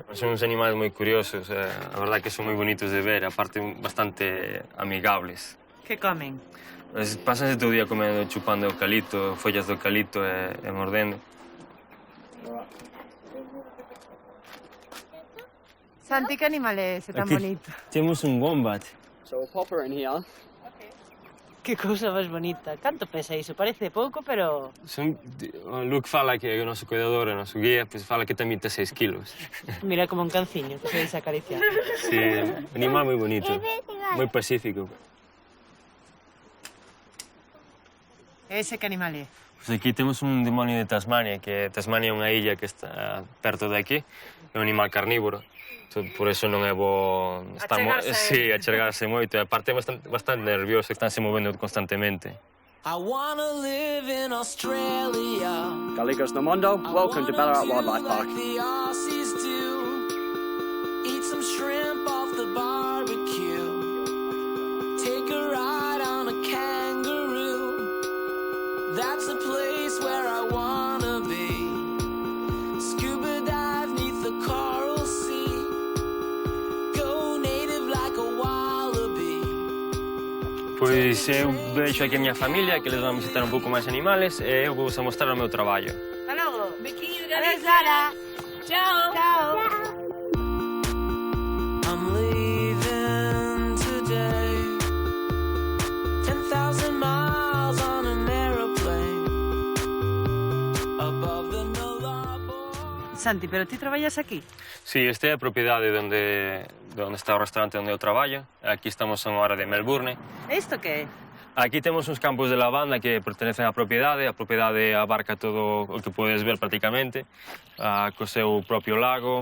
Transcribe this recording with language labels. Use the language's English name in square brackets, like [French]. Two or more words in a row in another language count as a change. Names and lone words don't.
[Galician] Son uns animais moi curiosos, a verdade que son moi bonitos de ver, aparte bastante amigables. Que comen? Pásanse todo o día comendo, chupando eucalipto, follas de eucalipto e mordendo. Santi, que animal é ese tan bonito? Temos un wombat. [English] So we'll pop her in here. [Galician] Que cousa máis bonita. Canto pesa iso? Parece pouco, pero... O Luke fala que o noso cuidador, o noso guía, fala que ten 26 kilos. Mira como un canciño, que se deixa acariciar. Sí, animal moi bonito, moi pacífico. Ese que animal é? Pois aquí temos un demonio de Tasmania, que Tasmania é unha illa que está perto de aquí, é un animal carnívoro. Por eso non é bo achegarse moito. A parte é bastante nervioso, estánse movendo constantemente. Gallegos no mundo, [English] welcome to Ballarat Wildlife Park. That's a place where I wanna be. Scuba dive neath the coral sea. Go native like a wallaby. [Galician] Pois eu vexo aquí a miña familia, que les van visitar un pouco máis animales, e eu vou mostrar o meu traballo. Hasta logo. Biquinho de Adiós, Galicia. Lara. Chao. Chao. [English] I'm leaving today. 10,000 miles on an aeroplane. Above the Nullarbor. [Galician] Santi, pero ti traballas aquí? Sí, esta é a propiedade onde está o restaurante onde eu traballo. Aquí estamos a unha hora de Melbourne. Isto que é? Aquí temos uns campos de lavanda que pertenecen á propiedade. A propiedade abarca todo o que podes ver prácticamente, co seu propio lago.